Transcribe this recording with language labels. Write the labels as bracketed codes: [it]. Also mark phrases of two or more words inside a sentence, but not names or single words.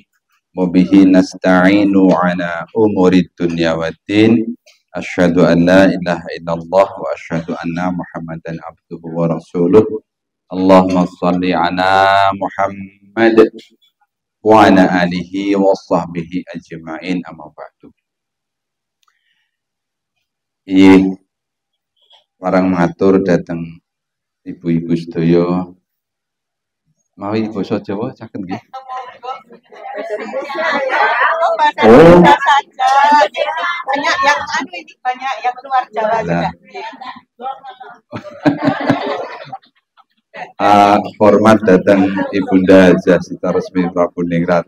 [ar] وبه نستعين على أمور الدنيا والدين. أشهد أن لا إله إلا الله وأشهد أن محمدا عبده ورسوله. اللهم صل على محمد وعلى آله وصحبه أجمعين، أما بعد. [jv] Iya, warang matur datang ibu-ibu sedaya. Mawi basa Jawa saged nggih? [id] Oh, banyak yang ini, banyak yang luar Jawa juga. [jv] Hormat datang Ibunda Jasita Resmi Prabu Ningrat.